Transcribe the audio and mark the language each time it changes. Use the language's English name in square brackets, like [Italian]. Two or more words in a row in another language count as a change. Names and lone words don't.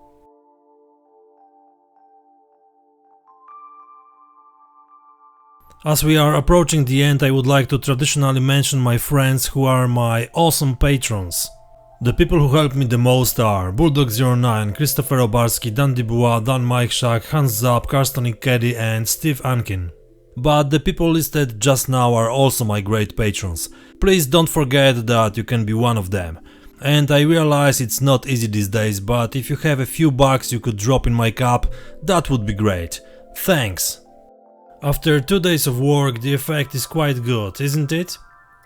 [English] As we are approaching the end, I would like to traditionally mention my friends who are my awesome patrons. The people who help me the most are Bulldog09, Christopher Obarski, Dan Dibuła, Dan Majchrzak, Hans Zapp, Karstonik Keddy and Steve Ankin. But the people listed just now are also my great patrons. Please don't forget that you can be one of them. And I realize it's not easy these days, but if you have a few bucks you could drop in my cup, that would be great. Thanks! After 2 days of work, the effect is quite good, isn't it?